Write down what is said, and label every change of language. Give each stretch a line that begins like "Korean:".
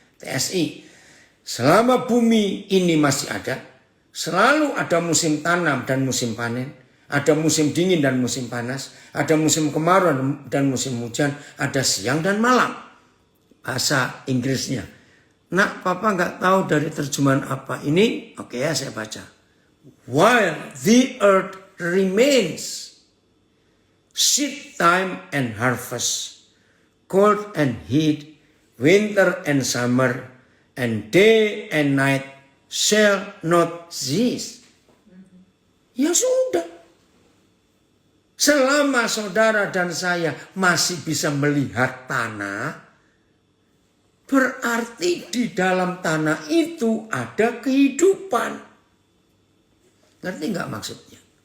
Indonesian: TSI, selama bumi ini masih ada, selalu ada musim tanam dan musim panen, ada musim dingin dan musim panas, ada musim kemarau dan musim hujan, ada siang dan malam. Bahasa Inggrisnya. Nak, papa nggak tahu dari terjemahan apa ini. Oke ya, saya baca.
English: While the earth remains, seed time and harvest, cold and heat, winter and summer, and day and night shall not cease.
Indonesian: Ya sudah. Selama saudara dan saya masih bisa melihat tanah, berarti di dalam tanah itu ada kehidupan. Ngerti nggak maksudnya?